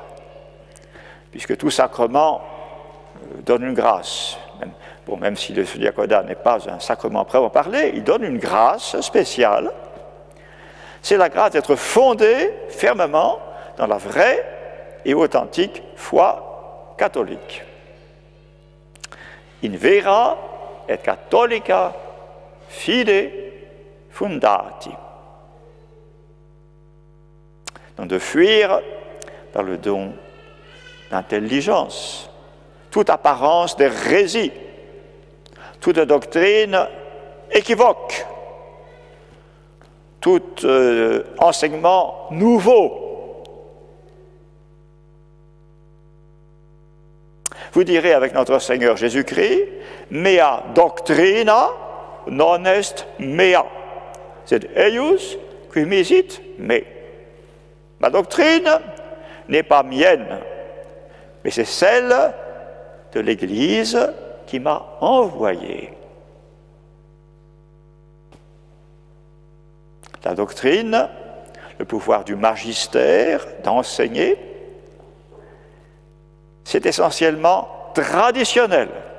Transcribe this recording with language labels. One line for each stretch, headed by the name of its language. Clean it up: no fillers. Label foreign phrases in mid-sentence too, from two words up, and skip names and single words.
French: Puisque tout sacrement donne une grâce. Même si le diaconat n'est pas un sacrement proprement parlé, il donne une grâce spéciale. C'est la grâce d'être fondé fermement dans la vraie et authentique foi catholique.
Latin: In vera et catholica fide fundati.
French: Donc de fuir par le don d'intelligence toute apparence d'hérésie, toute doctrine équivoque, tout enseignement nouveau. Vous direz avec notre Seigneur Jésus-Christ,
Latin: mea doctrina non est mea, sed eius qui misit me.
French: Ma doctrine n'est pas mienne, mais c'est celle de l'Église qui m'a envoyé. La doctrine, le pouvoir du magistère d'enseigner, c'est essentiellement traditionnel.